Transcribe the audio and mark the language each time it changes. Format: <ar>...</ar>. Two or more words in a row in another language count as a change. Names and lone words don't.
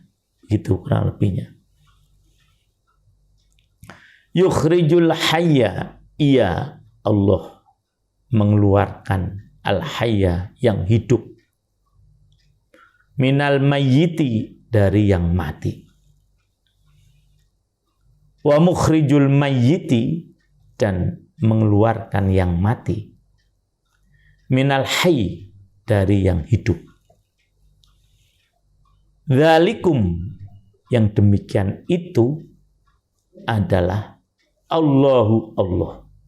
<id>Itu kurang lebihnya.</id> <ar>Yukhrijul hayya,</ar> <id>ia Allah mengeluarkan al-hayya, yang hidup,</id> <ar>minal mayyiti,</ar> <id>dari yang mati,</id> <ar>wa mukhrijul mayyiti,</ar> <id>dan mengeluarkan yang mati,</id> <ar>minal hayy,</ar> <id>dari yang hidup. Dzalikum, yang demikian itu adalah Allahu, Allah.</id>